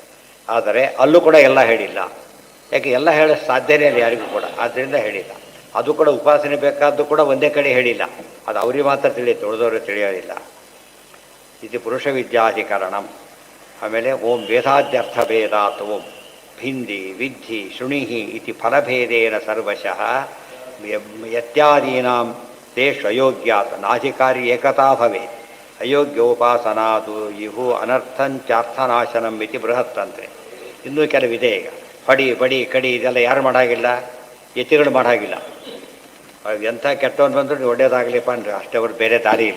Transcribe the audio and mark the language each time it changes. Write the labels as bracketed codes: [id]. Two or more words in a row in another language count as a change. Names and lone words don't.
[kn] ಆದರೆ ಅಲ್ಲೂ ಕೂಡ ಎಲ್ಲ ಹೇಳಿಲ್ಲ. ಯಾಕೆ? ಎಲ್ಲ ಹೇಳೋಕ್ಕೆ ಸಾಧ್ಯನೇ ಇಲ್ಲ ಯಾರಿಗೂ ಕೂಡ. ಆದ್ದರಿಂದ ಹೇಳಿಲ್ಲ. ಅದು ಕೂಡ ಉಪಾಸನೆ ಬೇಕಾದ್ದು ಕೂಡ ಒಂದೇ ಕಡೆ ಹೇಳಿಲ್ಲ. ಅದು ಅವ್ರಿಗೆ ಮಾತ್ರ ತಿಳಿಯುತ್ತೆ, ಉಳಿದವರು ತಿಳಿಯೋದಿಲ್ಲ. [sa] ಇದು ಪುರುಷ ವಿದ್ಯಾಧಿಕರಣಂ. ಆಮೇಲೆ ಓಂ ವೇದಾದ್ಯರ್ಥ ಭೇದಾತ್ ಓಂ ಭಿಂದಿ ವಿದ್ಧಿ ಶೃಣಿಹಿ ಇತಿ ಫಲಭೇದೇನ ಸರ್ವಶಃ ಯತ್ಯಾದೀನಾಂ ತೇಷು ಅಯೋಗ್ಯಾತ್ ನಾಧಿಕಾರಿ ಏಕತಾ ಭವೇತ್. ಅಯೋಗ್ಯೋಪಾಸನಾದು ಇವು ಅನರ್ಥಂಚಾರ್ಥನಾಶನಂ ಇತಿ ಬೃಹತ್ತಂತೆ. [kn] ಇನ್ನೂ ಕೆಲವಿದೆ ಈಗ. ಹೊಡಿ ಬಡಿ ಕಡಿ ಇದೆಲ್ಲ ಯಾರು ಮಾಡಾಗಿಲ್ಲ, ಯತಿಗಳು ಮಾಡಾಗಿಲ್ಲ. ಎಂಥ ಕೆಟ್ಟವನು ಬಂದರೂ ಒಳ್ಳೇದಾಗಲಿಪ್ಪ ಅಂದರೆ ಅಷ್ಟೇ, ಅವ್ರು ಬೇರೆ ದಾರಿ ಇಲ್ಲ.